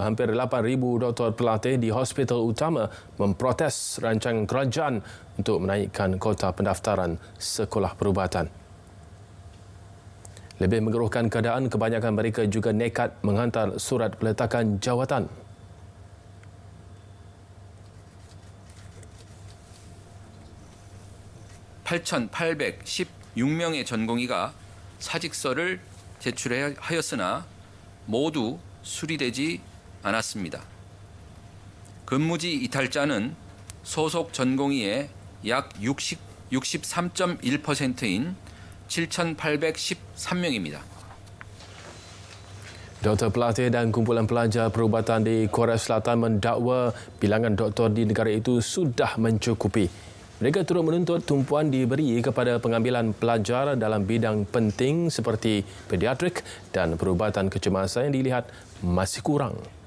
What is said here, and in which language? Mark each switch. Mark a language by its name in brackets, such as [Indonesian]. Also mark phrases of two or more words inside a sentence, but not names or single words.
[Malay] Hampir 8,000 doktor pelatih di hospital utama memprotes rancangan kerajaan untuk menaikkan kota pendaftaran sekolah perubatan. Lebih mengeruhkan keadaan, kebanyakan mereka juga nekat menghantar surat peletakan jawatan. [Korean] (8,816명의) 전공의가 사직서를 제출하였으나 모두 수리되지 않았습니다. 근무지 이탈자는 소속 전공의의 약 63.1%인 7,813명입니다. [Malay] Doktor pelatih dan kumpulan pelajar perubatan di Korea Selatan mendakwa bilangan doktor di negara itu sudah mencukupi. Mereka turut menuntut tumpuan diberi kepada pengambilan pelajar dalam bidang penting seperti pediatrik dan perubatan kecemasan yang dilihat masih kurang.